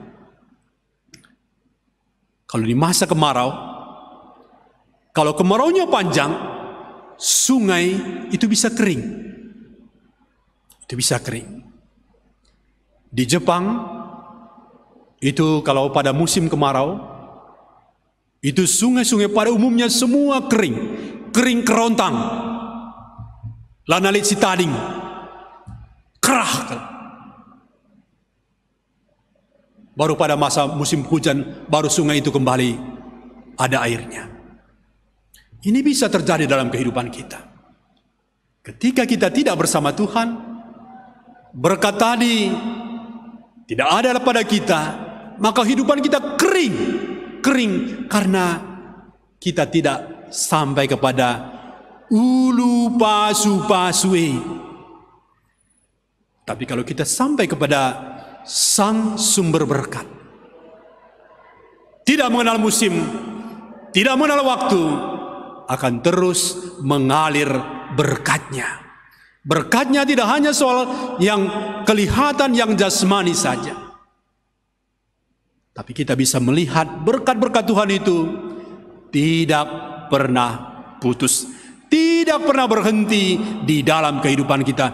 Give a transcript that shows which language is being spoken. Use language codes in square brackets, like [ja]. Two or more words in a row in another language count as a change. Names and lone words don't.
[id] Kalau di masa kemarau, kalau kemaraunya panjang, sungai itu bisa kering. Itu bisa kering. Di Jepang, itu kalau pada musim kemarau, itu sungai-sungai pada umumnya semua kering. Kering kerontang. [btx] Lanalit sitading. Kerah. [id] Baru pada masa musim hujan, baru sungai itu kembali ada airnya. Ini bisa terjadi dalam kehidupan kita. Ketika kita tidak bersama Tuhan, berkat tadi tidak ada pada kita, maka kehidupan kita kering. Kering karena kita tidak sampai kepada [btx] ulu pasu pasue. [id] Tapi kalau kita sampai kepada Sang sumber berkat, tidak mengenal musim, tidak mengenal waktu, akan terus mengalir berkat-Nya. Berkat-Nya tidak hanya soal yang kelihatan, yang jasmani saja, tapi kita bisa melihat berkat-berkat Tuhan itu tidak pernah putus, tidak pernah berhenti di dalam kehidupan kita.